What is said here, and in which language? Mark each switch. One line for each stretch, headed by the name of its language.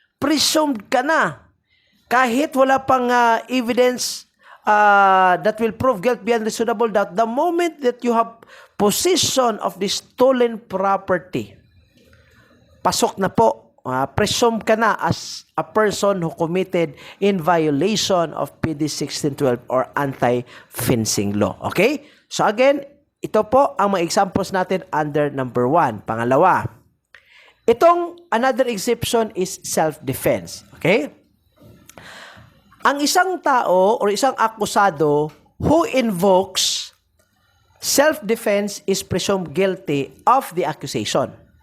English: Presumed
Filipino: ka na. Kahit wala pang
English: evidence that will prove guilt beyond reasonable doubt, the moment that you have possession of the stolen property,
Filipino: pasok na po.
English: presume
Filipino: ka na
English: as a person who committed in violation of PD 1612 or anti-fencing law. Okay? So again,
Filipino: ito po ang mga examples natin under number 1. Pangalawa, itong
English: another exception is self-defense. Okay?
Filipino: Ang isang tao
English: or
Filipino: isang akusado
English: who invokes self-defense is presumed guilty of the accusation.